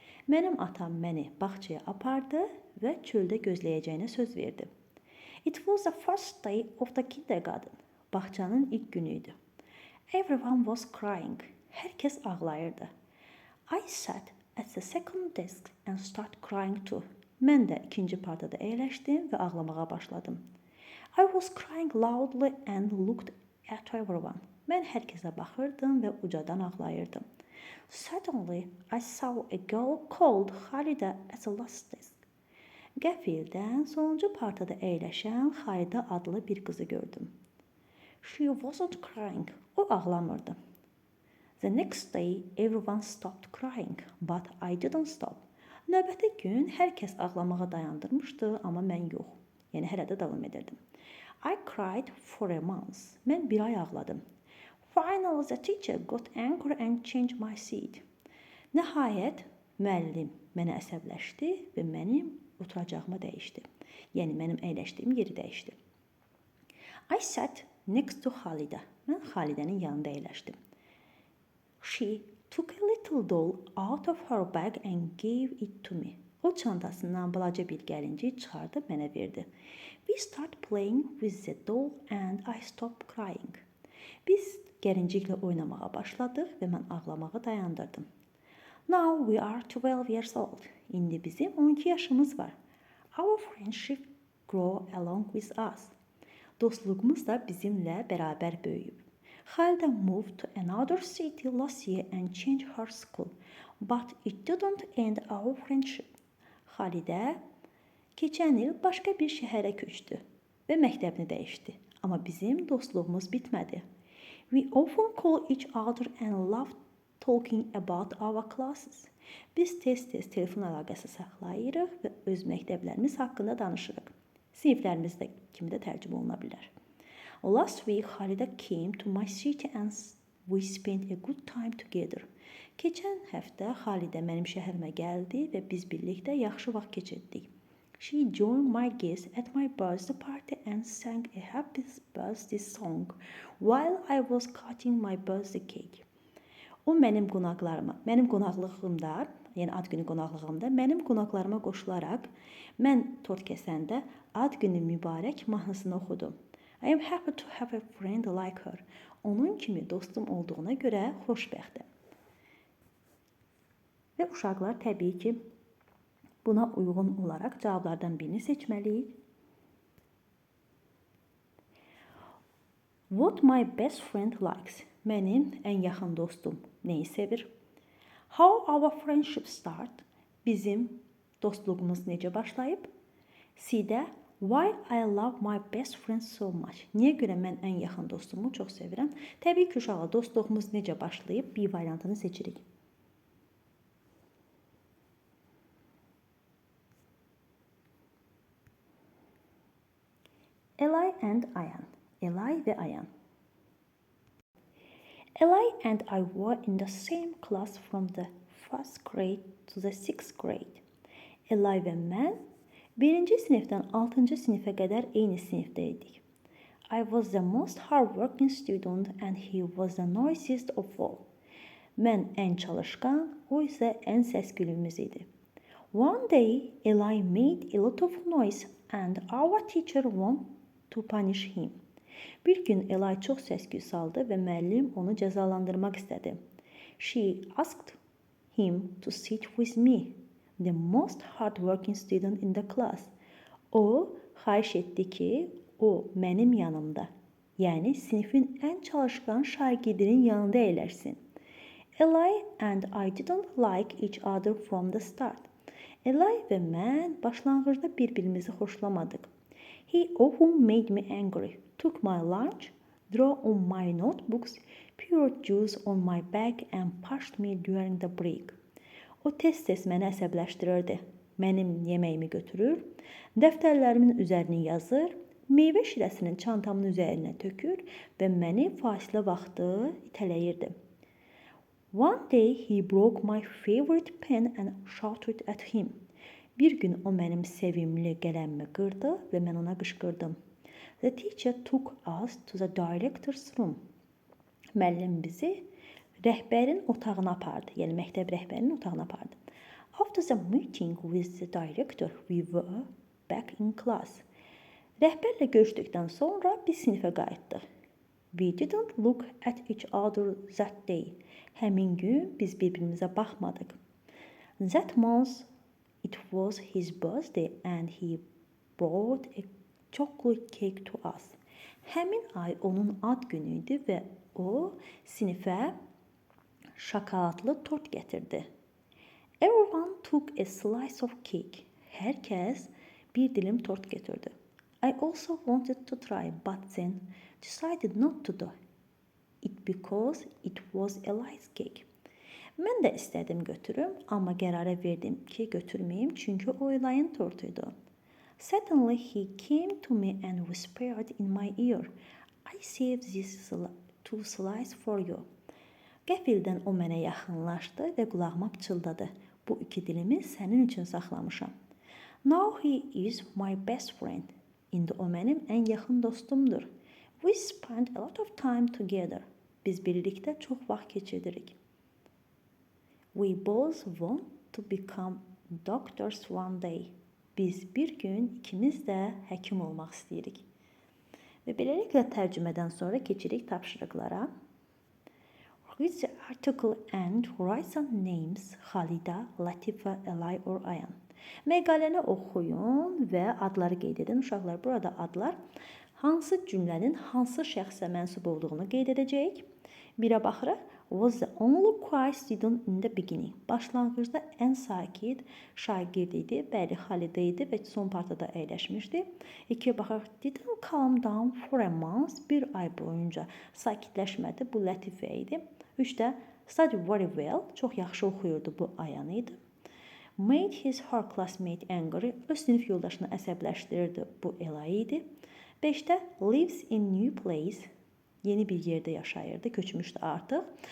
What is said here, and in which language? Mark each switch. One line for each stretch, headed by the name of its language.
Azerbaijani: Mənim atam məni bağçaya apardı və çöldə gözləyəcəyinə söz verdi.
English: It was the first day of the kindergarten.
Azerbaijani: Bağçanın ilk günüydü.
English: Everyone was crying.
Azerbaijani: Hər kəs ağlayırdı.
English: I sat at the second desk and started crying too.
Azerbaijani: Mən də ikinci partada əyləşdim və ağlamağa başladım.
English: I was crying loudly and looked at everyone.
Azerbaijani: Mən hər kəsə baxırdım və ucadan ağlayırdım.
English: Suddenly, I saw a girl called Xalidə at the last desk.
Azerbaijani: Qəfildən sonuncu partada əyləşən Xalidə adlı bir qızı gördüm.
English: She wasn't crying.
Azerbaijani: O ağlamırdı.
English: The next day, everyone stopped crying, but I didn't stop.
Azerbaijani: Növbəti gün hər kəs ağlamağa dayandırmışdı, amma mən yox. Yəni hələ də davam edirdim.
English: I cried for a month.
Azerbaijani: Mən bir ay ağladım.
English: Finally, the teacher got angry and changed my seat.
Azerbaijani: Nəhayət, müəllim mənə əsəbləşdi və mənim oturacağımı dəyişdi. Yəni mənim əyləşdiyim yeri dəyişdi.
English: I sat next to Xalidə.
Azerbaijani: Mən Xalidənin yanında əyləşdim.
English: She took a little doll out of her bag and gave it to me.
Azerbaijani: O çantasından balaca bir gəlincik çıxardı, mənə verdi.
English: We started playing with the doll and I stopped crying.
Azerbaijani: Biz gəlinciklə oynamağa başladıq və mən ağlamağı dayandırdım.
English: Now we are 12 years old.
Azerbaijani: İndi bizim 12 yaşımız var.
English: Our friendship grow along with us.
Azerbaijani: Dostluğumuz da bizimlə bərabər böyüyüb.
English: Xalidə moved to another city last year and changed her school. but it didn't end our friendship.
Azerbaijani: Xalidə keçən il başqa bir şəhərə köçdü və məktəbini dəyişdi. Amma bizim dostluğumuz bitmədi.
English: We often call each other and love talking about our classes.
Azerbaijani: Biz tez-tez telefon əlaqəsi saxlayırıq və öz məktəblərimiz haqqında danışırıq. Siniflərimizdə kimi də tərcümə oluna bilər.
English: Last week, Xalidə came to my city and we spent a good time together.
Azerbaijani: Keçən həftə Xalidə mənim şəhərimə gəldi və biz birlikdə yaxşı vaxt keçirdik.
English: She joined my guests at my birthday party and sang a happy birthday song while I was cutting my birthday cake.
Azerbaijani: O mənim qonaqlığımda, yəni ad günü qonaqlığımda mənim qonaqlarıma qoşularaq mən tort kəsəndə ad günü mübarək mahnısını oxudu.
English: I am happy to have a friend like her.
Azerbaijani: Onun kimi dostum olduğuna görə xoşbəxtəm. Və uşaqlar təbii ki, buna uyğun olaraq cavablardan birini seçməliyik.
English: What my best friend likes.
Azerbaijani: Mənim ən yaxın dostum nəyi sevir?
English: How our friendship start.
Azerbaijani: Bizim dostluğumuz necə başlayıb? C-də
English: why I love my best friend so much.
Azerbaijani: Niyə görə mən ən yaxın dostumu çox sevirəm? Təbii ki, uşaqlar, dostluğumuz necə başlayıb? B variantını seçirik.
English: Eli and Ayan.
Azerbaijani: Eli və Ayan.
English: Eli and I were in the same class from the 1st grade to the 6th grade.
Azerbaijani: Eli və mən 1-ci sinifdən 6-cı sinifə qədər eyni sinifdə idik.
English: I was the most hardworking student and he was the noisiest of all.
Azerbaijani: Mən ən çalışqan, o isə ən səs-küylümüz idi.
English: One day, Eli made a lot of noise and our teacher wanted to punish him.
Azerbaijani: Bir gün Eli çox səs-küy saldı və müəllim onu cəzalandırmaq istədi.
English: She asked him to sit with me, the most hardworking student in the class.
Azerbaijani: O, xahiş etdi ki, o mənim yanımda, yəni sinifin ən çalışqan şagirdinin yanında əyləşsin.
English: Eli and I didn't like each other from the start.
Azerbaijani: Eli və mən başlanğıcda bir-birimizi xoşlamadıq.
English: He often made me angry, took my lunch, drew on my notebooks, poured juice on my back and pushed me during the break.
Azerbaijani: O tez-tez məni əsəbləşdirirdi. Mənim yeməyimi götürür, dəftərlərimin üzərini yazır, meyvə şirəsinin çantamın üzərinə tökür və məni fasilə vaxtı itələyirdi.
English: One day he broke my favorite pen and shouted at him.
Azerbaijani: Bir gün o mənim sevimli qələmimi qırdı və mən ona qışqırdım.
English: The teacher took us to the director's room.
Azerbaijani: Müəllim bizi rəhbərin otağına apardı, yəni məktəb rəhbərinin otağına apardı.
English: After the meeting with the director, we were back in class.
Azerbaijani: Rəhbərlə görüşdükdən sonra biz sinifə qayıtdıq.
English: We didn't look at each other that day.
Azerbaijani: Həmin gün biz bir-birimizə baxmadıq.
English: That month it was his birthday and he brought a chocolate cake to us.
Azerbaijani: Həmin ay onun ad günü idi və o sinifə şokoladlı tort gətirdi.
English: Everyone took a slice of cake.
Azerbaijani: Hər kəs bir dilim tort götürdü.
English: I also wanted to try, but then decided not to do it because it was Eli's cake.
Azerbaijani: Mən də istədim götürüm, amma qərara verdim ki, götürməyim, çünki o Eli'nin tortuydu.
English: Suddenly he came to me and whispered in my ear, I saved these two slices for you.
Azerbaijani: Qəfildən o mənə yaxınlaşdı və qulağıma pıçıldadı. Bu iki dilimi sənin üçün saxlamışam.
English: Now he is my best friend.
Azerbaijani: İndi o mənim ən yaxın dostumdur.
English: We spent a lot of time together.
Azerbaijani: Biz birlikdə çox vaxt keçiririk.
English: We both want to become doctors one day.
Azerbaijani: Biz bir gün ikimiz də həkim olmaq istəyirik. Və beləliklə tərcümədən sonra keçirik tapşırıqlara.
English: Read the article and write some names Xalidə, Latifə, Eli or Ayan.
Azerbaijani: Məqaləni oxuyun və adları qeyd edin. Uşaqlar, burada adlar hansı cümlənin hansı şəxsə mənsub olduğunu qeyd edəcəyik. Birə baxırıq.
English: was the only quiet student in the beginning.
Azerbaijani: Başlanğıcda ən sakit şagird idi. Bəli, Xalidə idi və son partada əyləşmişdi. 2-yə baxaq.
English: Didn't calm down for a month.
Azerbaijani: Bir ay boyunca sakitləşmədi. Bu Lətifə idi. 3-də
English: study very well.
Azerbaijani: Çox yaxşı oxuyurdu. Bu Ayan idi.
English: Made his her classmate angry.
Azerbaijani: Öz sinif yoldaşını əsəbləşdirirdi. Bu Ela idi. 5-də
English: lives in new place.
Azerbaijani: Yeni bir yerdə yaşayırdı, köçmüşdü artıq.